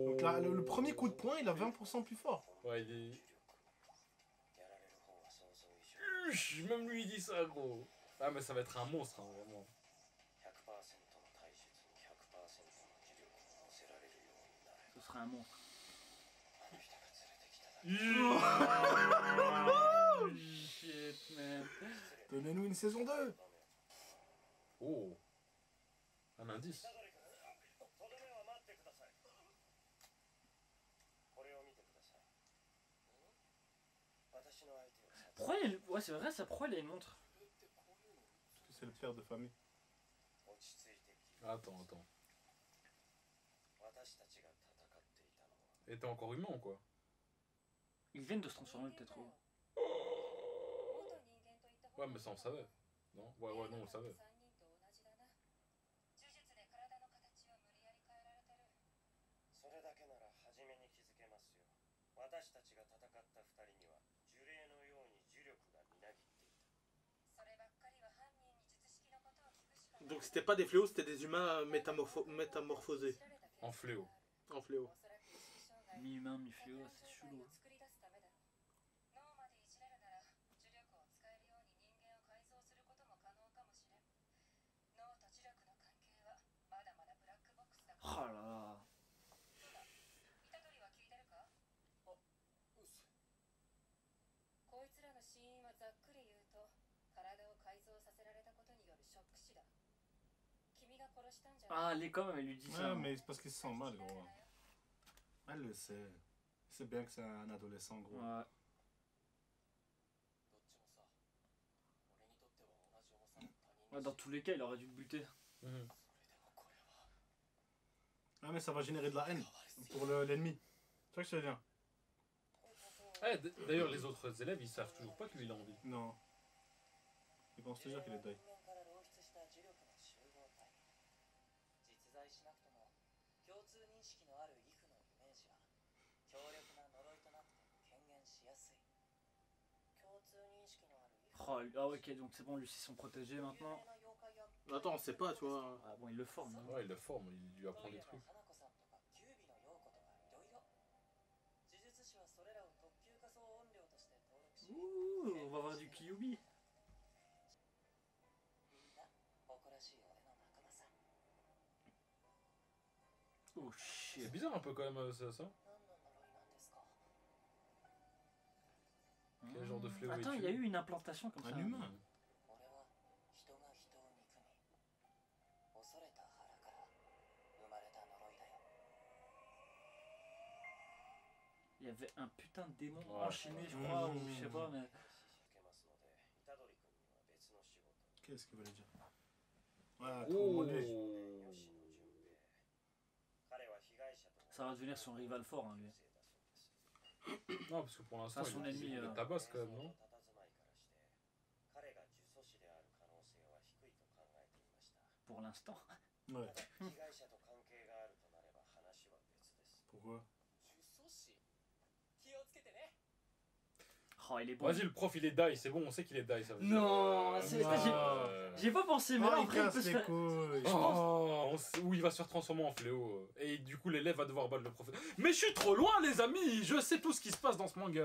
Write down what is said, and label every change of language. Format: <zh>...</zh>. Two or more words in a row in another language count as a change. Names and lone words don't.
<fr>Donc là, le premier coup de poing, il a 20% plus fort. Ouais, il est. Même lui il dit ça, gros. Ah, mais ça va être un monstre, hein, vraiment.</fr> <ja>100%の</ja> <fr>serait un monstre.</fr> <ja>あの人が連れてきただ</ja> <en>Oh, shit, man.</en> <fr>Donnez-nous une saison 2. Oh. Un indice.</fr> <ja>虎杖君とどめは待ってくださいこれを見てください私の相手を殺</ja> <fr>Pourquoi il... Ouais, c'est vrai, ça, pourquoi il a une montre? C'est le père de famille.</fr> <ja>落ち着いてき</ja> <fr>Attends, attends.</fr> <ja>私たちが戦っていたのは</ja> <fr>Et t'es encore humain ou quoi? Ils viennent de se transformer peut-être. Ouais, mais ça on savait. Non? Ouais, ouais, non, on le savait.</fr> <ja>それだけなら初めに気づけますよ私たちが戦った二人には呪霊のように呪力がみなぎっていた</ja> <fr>Donc c'était pas des fléaux, c'était des humains métamorphosés. En fléau. En fléau. Mi-humain, mi-fléau, c'est chelou.</fr> <ja>あらら。こいつらの死因はざっくり言うと体を改造させられたことによるショック死だ。君が殺したんじゃない。</ja> <fr>Ah, les com, elle lui dit ça. Ouais, mais c'est parce qu'il se sent mal, gros. Elle le sait. C'est bien que c'est un adolescent, gros. Ouais.</fr> <ja>どっちもさ俺にとっては同じ重さの他人</ja> <fr>Ouais, dans tous les cas, il aurait dû le buter. Mhm.</fr> <ja>それでもこれは</ja> <fr>Ah, mais ça va générer de la haine pour l'ennemi. C'est ça que je te dis. Eh, d'ailleurs, les autres élèves ils savent toujours pas que lui il a envie. Non. Ils pensent toujours qu'il est deuil.</fr> <ja>人間から漏出した呪力の集合体実在しなくとも共通認識のある畏怖のイメージは強力な呪いとなって権限しやすい共通認識のある畏怖</ja> <fr>Oh, ah, ok, donc c'est bon, lui, c'est son protégé maintenant. Attends, on sait pas, tu vois. Ah, bon, il le forme. Hein. Ouais, il le forme, il lui apprend des trucs.</fr> <ja>花子さんとかキュービの陽子とかいろいろ呪術師はそれらを特級仮想音量として登録し</ja> <fr>Ouh, on va voir du Kyubi.</fr> <ja>みんな誇らしい俺の仲間さ</ja> <fr>Oh, C'est shit. bizarre un peu quand même ça.</fr> <ja>何の呪いなんですか</ja> <fr>Quel genre de fléau Attends, il y a eu une implantation comme ça. Un humain.</fr> <ja>俺は人が人を憎み恐れた腹から生まれた呪いだよ</ja> <fr>Il y avait un putain de démon Ouais. enchaîné, je crois, ou je sais pas, mais.</fr> <ja>受けますので虎杖君には別の仕事</ja> <fr>Qu'est-ce qu'il voulait dire? Ouais, trop mauvais. Oh.</fr> <ja>吉野純平彼は被害者と</ja> <fr>Ça va devenir son rival fort, hein, lui. Non, parce que pour l'instant, Ça, son il ennemi, le tabasse quand même, non?</fr> <ja>彼が呪詛師である可能性は低いと考えていました</ja> <fr>Pour l'instant. Ouais.</fr> <ja>被害者と関係があるとなれば話は別です</ja> <fr>Pourquoi?</fr> <ja>呪詛師気をつけてね</ja> <fr>Oh, il est bon. Vas-y, le prof il est die, c'est bon, on sait qu'il est die, ça veut dire. Non, c'est- j'y ai pas pensé, mais Oh, là, il après, il casse peut se les faire. couilles. Oh, où il va se faire transformer en fléau. Et du coup, l'élève va devoir battre le professeur. Mais je suis trop loin, les amis! Je sais tout ce qui se passe dans ce manga.</fr>